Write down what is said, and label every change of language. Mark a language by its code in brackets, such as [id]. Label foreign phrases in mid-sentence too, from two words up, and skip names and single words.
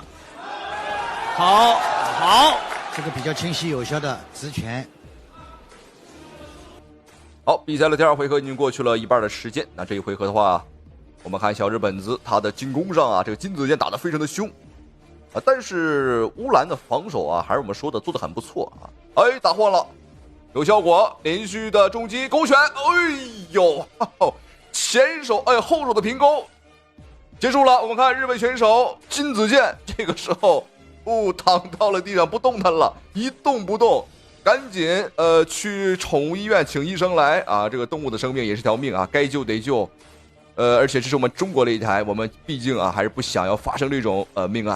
[zh] 好，好，這個比較清晰有效的直拳。好，比賽的第二回合已經過去了一半的時間。那這一回合的話，我們看小日本子他的進攻上啊，這個金子健打得非常的兇啊，但是烏蘭的防守啊，還是我們說的做得很不錯啊。哎，打晃了。有效果，連續的重擊勾拳，哎呦，前手哎後手的平勾，結束了。我們看日本選手金子健這個時候躺到了地上不動彈了，一動不動，趕緊去寵物醫院請醫生來啊！這個動物的生命也是條命啊，該救得救。而且這是我們中國擂台，我們畢竟啊還是不想要發生這種命案。